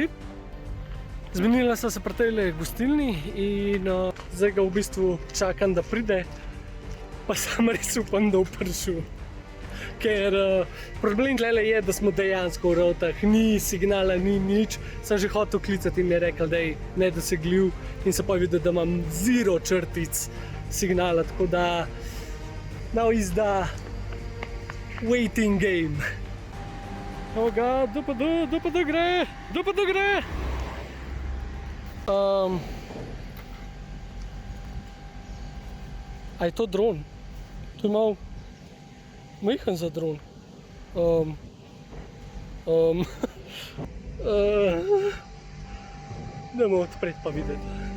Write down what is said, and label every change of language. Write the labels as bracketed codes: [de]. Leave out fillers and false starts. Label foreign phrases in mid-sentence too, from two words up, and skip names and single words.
[sl] Zmenila sva se pri tejle gostilni in zdaj ga v bistvu čakam, da pride, pa sam res upam, da bo prišel. Ker problem tlele je, da smo dejansko v rovtah, ni signala, ni nič, sem že hotel klicati in mi je rekel, da je nedosegljiv in se pa videl, da imam 0 črtic signala, tako da [en] now is the waiting game. Oh god, [sl] do pa gre. A je to dron? To je malo majhen za dron. Dajmo odpreti pa videti.